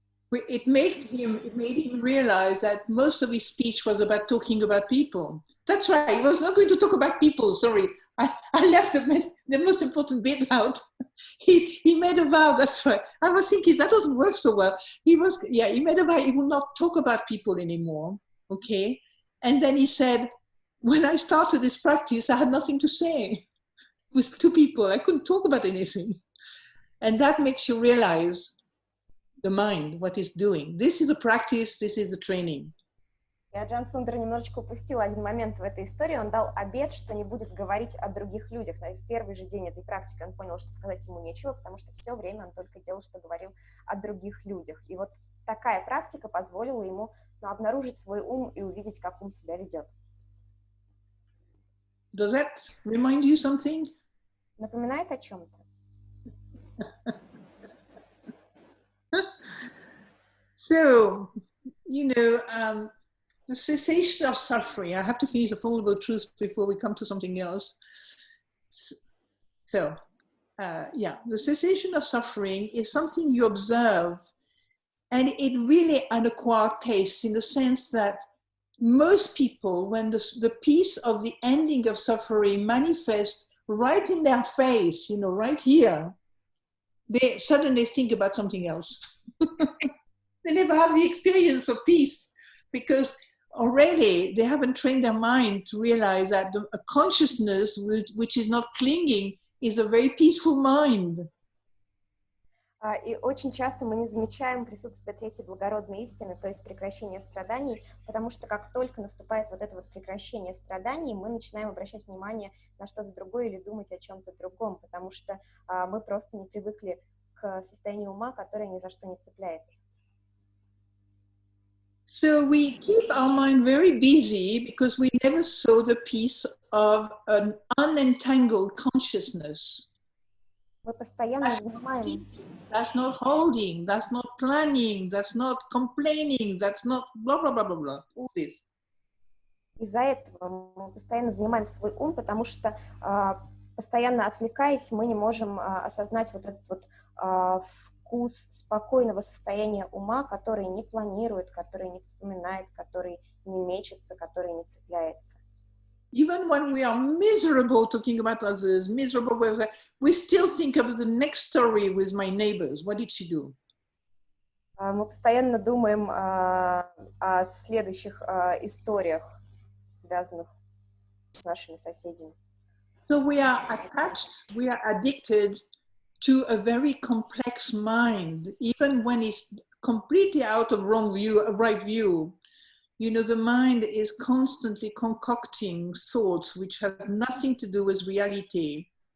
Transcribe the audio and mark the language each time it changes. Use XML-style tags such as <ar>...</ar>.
<en>It made him realize that most of his speech was about talking about people. That's right, he was not going to talk about people, sorry. I left the most important bit out. He made a vow, that's right. I was thinking, that doesn't work so well. He made a vow, he would not talk about people anymore, okay? And then he said, when I started this practice, I had nothing to say with two people. I couldn't talk about anything. And that makes you realize the mind, what it's doing. This is a practice, this is a training.</en> <ru>И Аджан Сундар немножечко упустил один момент в этой истории. Он дал обет, что не будет говорить о других людях. В первый же день этой практики он понял, что сказать ему нечего, потому что все время он только делал, что говорил о других людях. И вот такая практика позволила ему обнаружить свой ум и увидеть, как ум себя ведет.</ru> <en>Does that remind you something?</en> <ru>Напоминает о чем-то?</ru> <en>So, you know, the cessation of suffering. I have to finish the vulnerable truth before we come to something else. So, yeah, the cessation of suffering is something you observe, and it really an acquired taste in the sense that most people, when the peace of the ending of suffering manifests right in their face, you know, right here, they suddenly think about something else. They never have the experience of peace because already they haven't trained their mind to realize that a consciousness which is not clinging is a very peaceful mind.</en> <ru>И очень часто мы не замечаем присутствие третьей благородной истины, то есть прекращения страданий, потому что как только наступает вот это вот прекращение страданий, мы начинаем обращать внимание на что-то другое или думать о чем-то другом, потому что мы просто не привыкли к состоянию ума, которое ни за что не цепляется.</ru> <en>So we keep our mind very busy because we never saw the peace of an unentangled consciousness.</en> <ru>Мы постоянно занимаем...</ru> <en>That's not holding, that's not planning, that's not complaining, that's not blah, blah, blah, blah, blah, all this.</en> <ru>Из-за этого мы постоянно занимаем свой ум, потому что, постоянно отвлекаясь, мы не можем осознать вот этот вот вкус спокойного состояния ума, который не планирует, который не вспоминает, который не мечется, который не цепляется.</ru> <en>Even when we are miserable talking about others, miserable, we still think of the next story with my neighbors. What did she do?</en> <ru>Мы постоянно думаем о следующих историях, связанных с нашими соседями.</ru> <en>So we are attached, we are addicted to a very complex mind, even when it's completely out of right view. You know, the mind is constantly concocting thoughts which have nothing to do with reality.</en>